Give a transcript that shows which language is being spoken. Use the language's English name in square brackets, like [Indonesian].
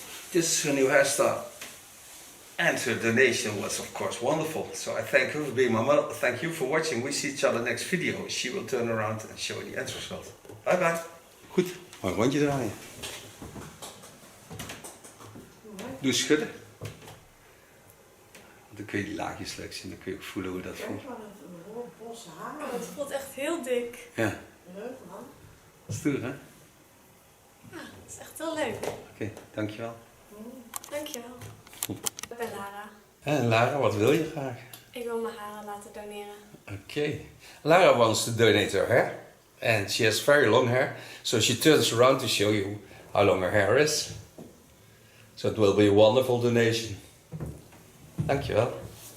[English] This is her new hairstyle. And her donation was of course wonderful. So I thank her for being my mother. Thank you for watching. We see each other next video. She will turn around and show you the end result. Bye bye. [Dutch] Goed, maar een rondje draaien. Doe schudden. Want dan kun je die laagjes leuk zien. Dan kun je ook voelen hoe dat voelt. Kijk maar, een bosse Oh, haren. het voelt echt heel dik. Ja, Leuk man. stoer hè? Ja, het is echt heel leuk. Oké, dankjewel. Dankjewel. Ik ben Lara. En Lara, wat wil je graag? Ik wil mijn haren laten doneren. [English] Okay. Lara wants to donate her hair, and she has very long hair, so she turns around to show you how long her hair is. So it will be a wonderful donation. [Dutch] Dankjewel.